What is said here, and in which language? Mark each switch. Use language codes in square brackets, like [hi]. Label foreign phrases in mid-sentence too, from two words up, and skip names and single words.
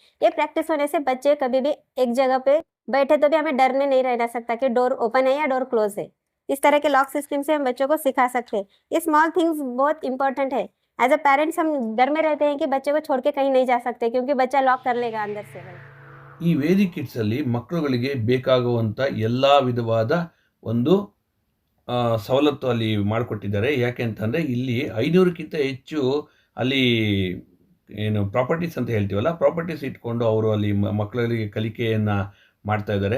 [hi] ये प्रैक्टिस होने से बच्चे कभी भी एक जगह पे बैठे तो भी हमें डर में नहीं रहना सकता कि [en] door open [hi] है या [en] door close [hi] है. इस तरह के [en] lock system [hi] से हम बच्चों को सिखा सकते हैं. ये [en] small things [hi] बहुत इंपॉर्टेंट है. [en] as a parents [hi] हम डर में रहते हैं कि बच्चे को छोड़ के कहीं नहीं जा सकते क्योंकि बच्चा लॉक कर लेगा अंदर से. [kn] ಈ ವೇದಿಕ್ ಕಿಡ್ಸಲ್ಲಿ ಮಕ್ಕಳುಗಳಿಗೆ ಬೇಕಾಗುವಂಥ ಎಲ್ಲ ವಿಧವಾದ ಒಂದು ಸವಲತ್ತು ಅಲ್ಲಿ ಮಾಡಿಕೊಟ್ಟಿದ್ದಾರೆ. ಯಾಕೆ ಅಂತಂದರೆ ಇಲ್ಲಿ 500ಕ್ಕಿಂತ ಹೆಚ್ಚು ಅಲ್ಲಿ ಏನು ಪ್ರಾಪರ್ಟೀಸ್ ಅಂತ ಹೇಳ್ತೀವಲ್ಲ, ಪ್ರಾಪರ್ಟೀಸ್ ಇಟ್ಕೊಂಡು ಅವರು ಅಲ್ಲಿ ಮಕ್ಕಳಿಗೆ ಕಲಿಕೆಯನ್ನು ಮಾಡ್ತಾ ಇದ್ದಾರೆ.